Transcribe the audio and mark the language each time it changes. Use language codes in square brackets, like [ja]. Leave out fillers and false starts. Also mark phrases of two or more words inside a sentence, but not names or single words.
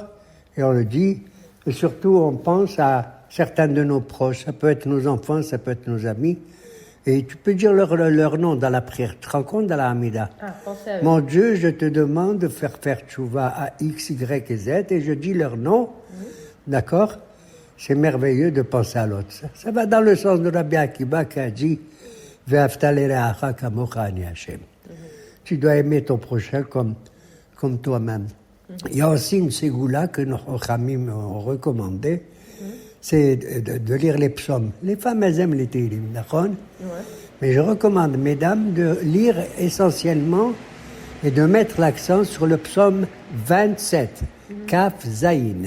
[fr] Et on le dit, et surtout on pense à certains de nos proches, ça peut être nos enfants, ça peut être nos amis, et tu peux dire leur nom dans la prière. Tu te rends compte dans la Hamida? Pensez à eux. Mon Dieu, je te demande de faire teshuva à X, Y et Z, et je dis leur nom, d'accord? C'est merveilleux de penser à l'autre. Ça va dans le sens de Rabbi Akiba qui a dit [he] ואהבת לרעך כמוך אני השם. [fr] Tu dois aimer ton prochain comme toi-même. Il y a aussi une ségoula que nos Chachamim ont recommandé, c'est de lire les psaumes. Les femmes, elles aiment les Tehillim, d'accord? Mais je recommande, mesdames, de lire essentiellement et de mettre l'accent sur le psaume 27, [he] כף זין.